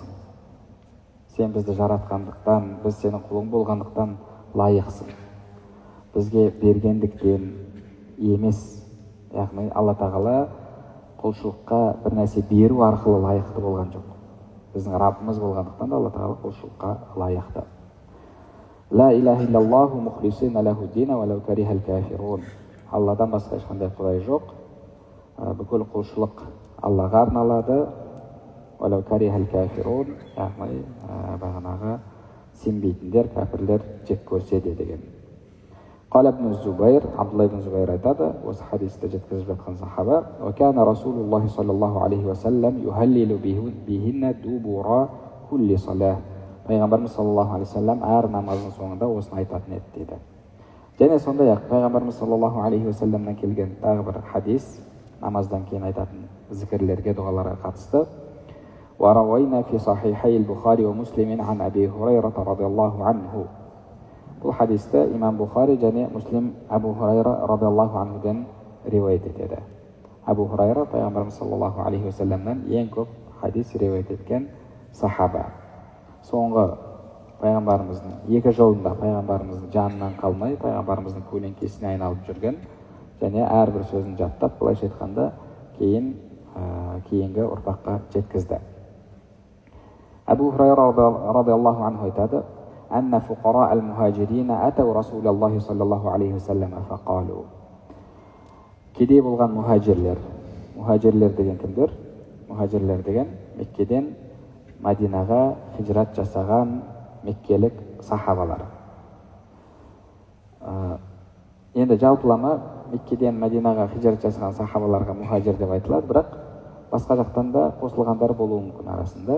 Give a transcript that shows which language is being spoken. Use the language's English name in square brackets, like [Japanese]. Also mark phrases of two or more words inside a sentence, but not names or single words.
[Kazakh] Сен бізді жаратқандықтан, біз сенің құлың болғандықтан лайықсың. Бізге бергендіктен емес. Яғни Алла тағала құлшылыққа бір нәрсе беру арқылы лайықты болған жоқ. Біздің Раббымыз болғандықтан да Алла тағала құлшылыққа лайықты. [Arabic] لا إله إلا الله مخلصين له الدين ولو كره الكافرون. [Kazakh] Алладан басқа ешқандай құдай жоқ. Бүкіл құлшылық Аллаға арналады. [Arabic] ولو كره الكافرون, [Kazakh] яғни бағанағы сенбейтіндер, кәпірлер жек көрсе де деген. [Arabic] قال ابن الزبير عبد الله بن الزبير [Kazakh] айтады, осы хадисті жеткізіп жатқан сахаба, [Arabic] «وكان رسول الله صلى الله عليه وسلم يهلل بهن دبر كل صلاة». [Kazakh] Пайғамбарымыз [Arabic] صلى الله عليه وسلم [Kazakh] әр намаздың соңында осыны айтатын еді дейді. Және сондай-ақ Пайғамбарымыз [Arabic] صلى الله عليه وسلم [Kazakh] келген тағы бір хадис, намаздан кейін айтатын зікірлерге, дұғаларға қатысты. [Arabic] وروينا في صحيحي البخاري ومسلم عن أبي هريرة رضي الله عنه. [Kazakh] Бұл хадисті имам Бухари және Муслим Абу Хурайра [Arabic] رضي الله عنه [Kazakh] риуаят етеді. Абу Хурайра Пайғамбарымыз [Arabic] صلى الله عليه وسلم [Kazakh] ең көп хадис риуаят еткен сахаба. Соңғы Пайғамбарымыздың екі жолында Пайғамбарымыздың жанынан қалмай, Пайғамбарымыздың көлеңкесіне айналып жүрген және әрбір сөзін жаттап, былайша айтқанда кейінгі ұрпаққа жеткізді. [Arabic] أبو هريرة رضي الله عنه айтады: أن فقراء المهاجرين أتوا رسول الله صلى الله عليه وسلم فقالوا. [Kazakh] Кедей болған мұхажирлер деген кімдер? Мұхажирлер деген Меккеден Мадинаға хижрат жасаған меккелік сахабалар. Енді жалпылама Меккеден Мадинаға хижрат жасаған сахабаларға мұхажир деп айтылады, бірақ басқа жақтан да қосылғандар болуы мүмкін арасында.